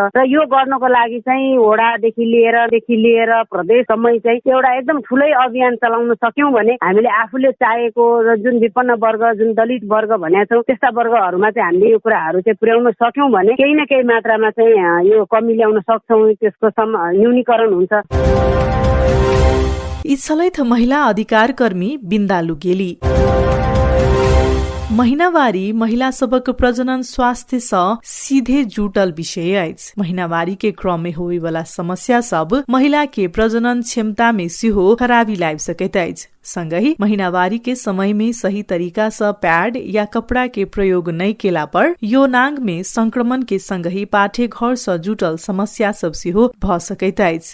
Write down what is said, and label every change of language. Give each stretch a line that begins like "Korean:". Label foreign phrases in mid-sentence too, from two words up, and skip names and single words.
Nepali: र यो गर्नको लागि चाहिँ वडादेखि लिएर मेयरदेखि लिएर प्रदेशसम्म चाहिँ एउटा एकदम ठुलै अभियान चलाउन सक्यौं भने हामीले आफूले चाहेको र जुन विपन्न वर्ग, जुन दलित वर्ग भनेका छौँ त्यस्ता वर्गहरूमा चाहिँ हामीले यो कुराहरू चाहिँ पुर्याउन सक्यौं भने केही न केही मात्रामा चाहिँ यो कमी ल्याउन सक्छौं, त्यसको न्यूनीकरण हुन्छ।
Maithili: इच्छलैथ महिला अधिकार कर्मी बिन्दालु गेली। महीनावारी महिला सबक प्रजनन स्वास्थ्य स सीधे जुटल विषय अछि। महीनावारी के क्रम में होवे वाला समस्या सब महिला के प्रजनन क्षमता में सिहो खराबी लाइब सकैत अछि। संगही महीनावारी के समय में सही तरीका से पैड या कपड़ा के प्रयोग नहीं केला पर योनांग में संक्रमण के संगही पाठे घर से जुटल समस्या सब सिहो भ सकैत अछि।